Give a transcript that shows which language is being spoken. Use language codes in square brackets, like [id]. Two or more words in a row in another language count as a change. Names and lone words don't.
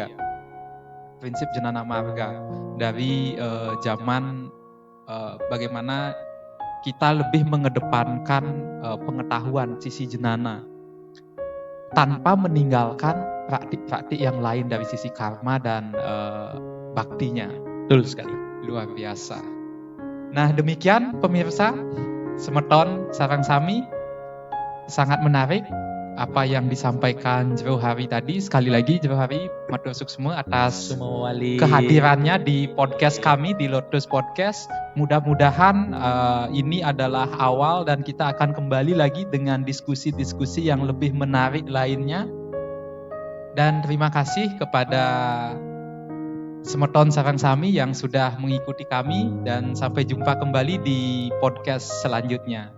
[id] Prinsip jenana marga dari zaman bagaimana kita lebih mengedepankan pengetahuan sisi jenana tanpa meninggalkan praktik-praktik yang lain dari sisi karma dan baktinya. Betul sekali. Luar biasa. Nah demikian pemirsa, Semeton Sarang Sami, sangat menarik apa yang disampaikan Jerohari tadi. Sekali lagi Jerohari [ban] matur suksma [id] atas kehadirannya di podcast kami di Lotus Podcast. Mudah-mudahan ini adalah awal dan kita akan kembali lagi dengan diskusi-diskusi yang lebih menarik lainnya. Dan terima kasih kepada Semeton Sarang Sami yang sudah mengikuti kami, dan sampai jumpa kembali di podcast selanjutnya.